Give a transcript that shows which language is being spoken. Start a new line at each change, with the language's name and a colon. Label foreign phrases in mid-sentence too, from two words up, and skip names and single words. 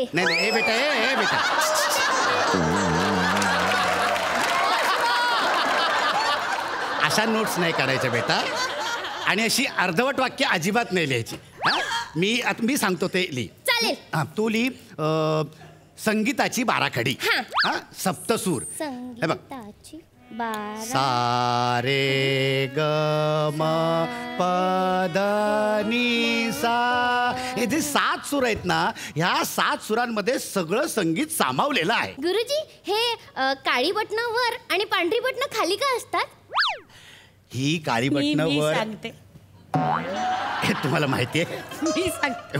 Marathi: नाही ए बेटा ए बेटा अशा नोट्स नाही काढायच्या बेटा आणि अशी अर्धवट वाक्य अजिबात नाही लिहायची. मी सांगतो ते लिही. चालेल. तू लिही संगीताची बाराखडी. सप्तसूर. हे बघ. सा रे ग म प ध नि सा. हे जे 7 सूर आहेत ना ह्या 7 सुरांमध्ये सगळं संगीत सामावलेलं आहे. गुरुजी हे काळी बटणं वर आणि पांढरी बटणं खाली का असतात. ही काळी बटणं वर सांगते. हे तुम्हाला माहितीये. मी सांगते.